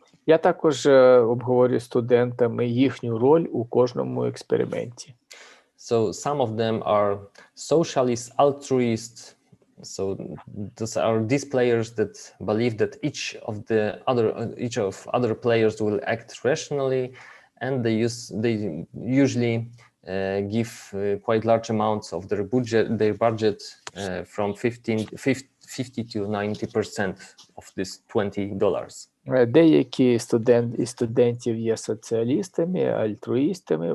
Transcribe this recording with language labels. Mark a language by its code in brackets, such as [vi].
[uk] Я також обговорюю з студентами їхню роль у кожному експерименті. [en] So some of them are socialists, altruists. So those are these players that believe that each of other players will act rationally, and they usually give quite large amounts of their budget from 50 to 90% of this $20. [uk] Деякі студентів є соціалістами, альтруїстами.